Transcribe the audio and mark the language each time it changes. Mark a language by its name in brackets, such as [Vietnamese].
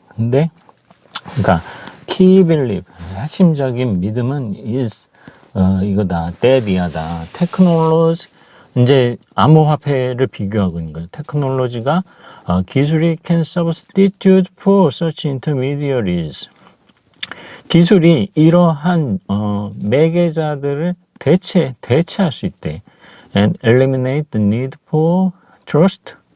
[Korean] 근데 그러니까 key belief, 핵심적인 믿음은 is 이거다, that이다. 테크놀로지, 이제 암호화폐를 비교하고 있는 거예요. 테크놀로지가 기술이 [English] can substitute for such intermediaries. [Korean] 기술이 이러한 매개자들을 대체할 수 있대. [English] And eliminate the need for trust.